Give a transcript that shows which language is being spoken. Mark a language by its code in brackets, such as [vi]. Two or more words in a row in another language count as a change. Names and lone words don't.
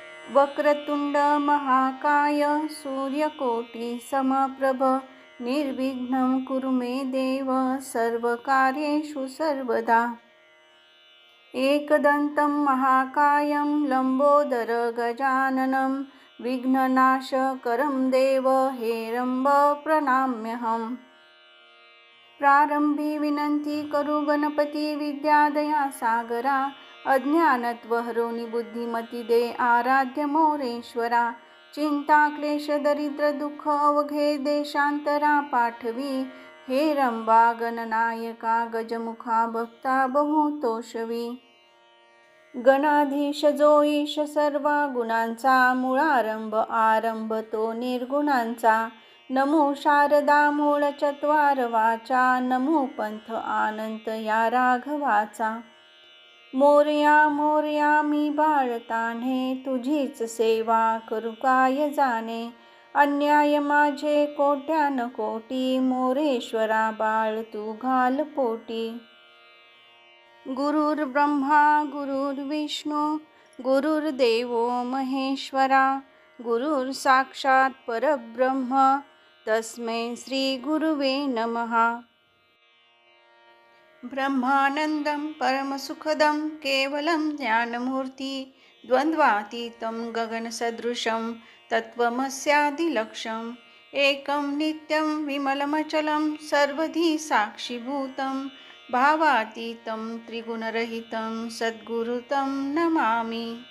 [sa] वक्रतुंड महाकाय सूर्यकोटि समप्रभ निर्विघ्नं कुरु मे देव सर्वकार्येषु सर्वदा। एकदन्तं महाकायं लंबोदर गजाननं विघ्ननाशकरं देव हेरम्ब प्रणम्यहम्। [mr] प्रारंभी विनंती करू गणपती विद्यादया सागरा अज्ञानत्वहरोनी बुद्धिमती दे आराध्य मोरेश्वरा। चिंता क्लेश दरिद्र दुःख अवघे देशांतरा पाठवी हेरंबा गणनायका गजमुखा भक्ता बहुतोषवी। गणाधीश जो ईश सर्व गुणांचा मूळारंभ आरंभ तो निर्गुणांचा। नमो शारदा मूळ चत्वार वाचा नमो पंथ आनंत या राघवाचा। मोरया मोरया मी बाळतान्हे तुझीच सेवा करू काय जाणे। अन्याय माझे कोट्यान कोटी मोरेश्वरा बाळ तू घाल पोटी। [sa] गुरुर्ब्रह्मा गुरुर्विष्णू गुरुर्देवो महेश्वरा गुरुर साक्षात परब्रह्म तस्मै श्री गुरुवे नमः। ब्रह्मानंदं परमसुखदं केवलं ज्ञानमूर्ति द्वन्द्वातीतं गगनसदृशं तत्त्वमस्यादिलक्ष्यम् एकं नित्यं विमलमचलं सर्वधी साक्षीभूतं भावातीतं त्रिगुणरहितं सद्गुरुतं नमामि।